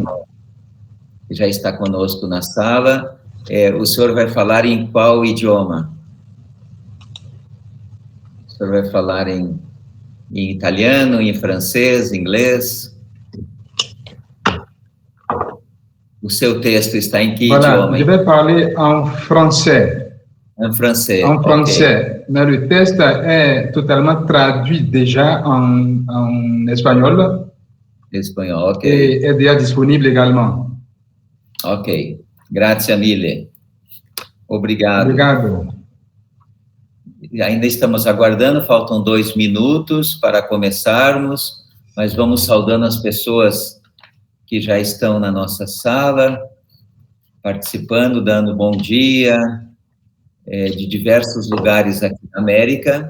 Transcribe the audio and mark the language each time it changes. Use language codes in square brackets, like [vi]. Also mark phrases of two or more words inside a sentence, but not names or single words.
[pt] Que já está conosco na sala. O senhor vai falar em qual idioma? O senhor vai falar em italiano, em francês, inglês? O seu texto está em que idioma? [fr] Je vais parler en français. En français. En français. Okay. Mais le texte est totalement traduit déjà en espagnol. [pt] Espanhol, ok. [fr] Et est déjà disponible également. [it] Ok. Grazie mille. [pt] Obrigado. Obrigado. Ainda estamos aguardando, faltam 2 minutos para começarmos, mas vamos saudando as pessoas que já estão na nossa sala, participando, dando bom dia, de diversos lugares aqui na América.